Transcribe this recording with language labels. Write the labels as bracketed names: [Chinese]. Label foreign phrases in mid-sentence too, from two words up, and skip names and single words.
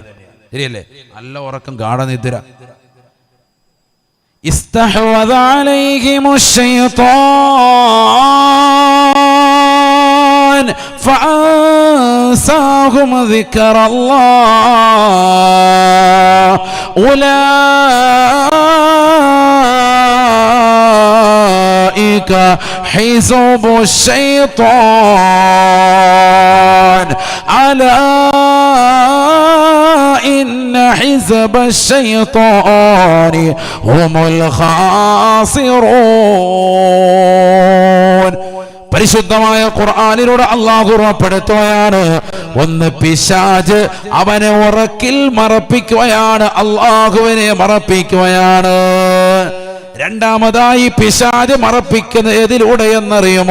[Malayalam] ശരിയല്ലേ? നല്ല ഉറക്കം, ഗാഢനിദ്ര. [Arabic] استحوذ عليهم الشيطان فأنساهم ذكر الله أولئك أولئك حزب الشيطان ألا إن حزب الشيطان هم الخاسرون. [Malayalam] പരിശുദ്ധമായ ഖുർആനിലൂടെ അല്ലാഹു ഉറപ്പെടുത്തുകയാണ്, ഒന്ന് പിശാച് അവനെ ഉറക്കിൽ മറപ്പിക്കുകയാണ്, അല്ലാഹുവിനെ മറപ്പിക്കുകയാണ്. രണ്ടാമതായി പിശാച് മറപ്പിക്കുന്ന ഏതിലൂടെ എന്നറിയുമോ?